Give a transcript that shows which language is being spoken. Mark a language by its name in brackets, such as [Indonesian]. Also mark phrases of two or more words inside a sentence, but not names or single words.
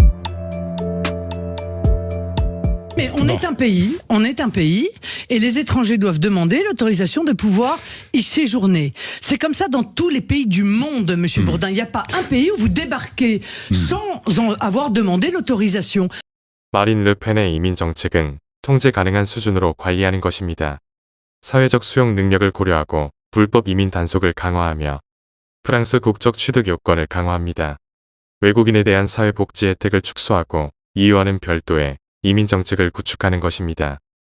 [French] Mais on est un pays, et les étrangers doivent demander l'autorisation de pouvoir y séjourner. C'est comme ça dans tous les pays du monde, Monsieur Bourdin. Il n'y a pas un pays où vous débarquez sans avoir demandé l'autorisation. [Korean] 마린 르펜의 이민 정책은 통제 가능한 수준으로 관리하는 것입니다. 사회적 수용 능력을 고려하고 불법 이민 단속을 강화하며 프랑스 국적 취득 요건을 강화합니다. 외국인에 대한 사회복지 혜택을 축소하고 이유와는 별도의 이민 정책을 구축하는 것입니다.